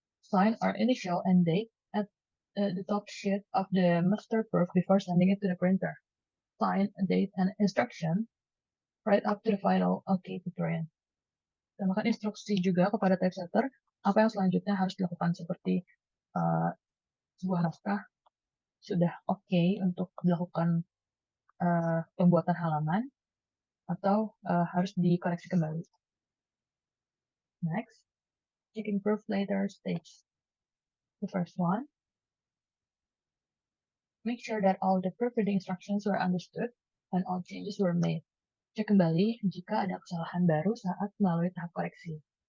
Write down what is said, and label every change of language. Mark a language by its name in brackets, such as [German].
[English] Sign or initial and date at the top sheet of the master proof before sending it to the printer. Sign, date, and instruction right up to the final OK to print. [Indonesian] Tambahkan instruksi juga kepada typesetter apa yang selanjutnya harus dilakukan, seperti sebuah naskah sudah OK untuk dilakukan pembuatan halaman atau harus dikoreksi kembali. [English] Next, checking proof later stage. The first one, make sure that all the proofreading instructions were understood and all changes were made. [Indonesian] Cek kembali jika ada kesalahan baru saat melalui tahap koreksi.